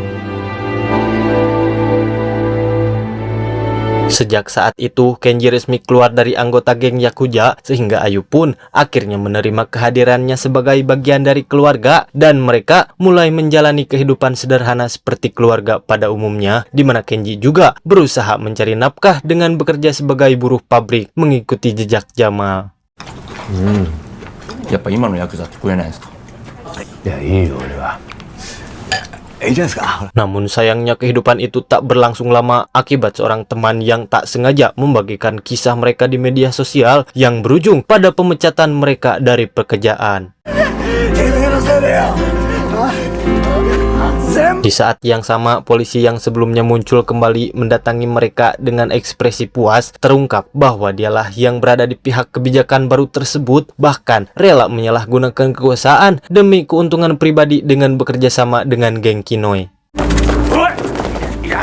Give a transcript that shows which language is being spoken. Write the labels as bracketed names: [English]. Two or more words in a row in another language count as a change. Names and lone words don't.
[Indonesian] Sejak saat itu, Kenji resmi keluar dari anggota geng Yakuza, sehingga Ayu pun akhirnya menerima kehadirannya sebagai bagian dari keluarga, dan mereka mulai menjalani kehidupan sederhana seperti keluarga pada umumnya, di mana Kenji juga berusaha mencari nafkah dengan bekerja sebagai buruh pabrik mengikuti jejak Jamal. [Japanese] やっぱ今のヤクザって食えないですか？いや、いいよ俺は。 [Indonesian] Namun sayangnya kehidupan itu tak berlangsung lama akibat seorang teman yang tak sengaja membagikan kisah mereka di media sosial yang berujung pada pemecatan mereka dari pekerjaan. Di saat yang sama, polisi yang sebelumnya muncul kembali mendatangi mereka dengan ekspresi puas, terungkap bahwa dialah yang berada di pihak kebijakan baru tersebut, bahkan rela menyalahgunakan kekuasaan demi keuntungan pribadi dengan bekerja sama dengan geng Kinoi.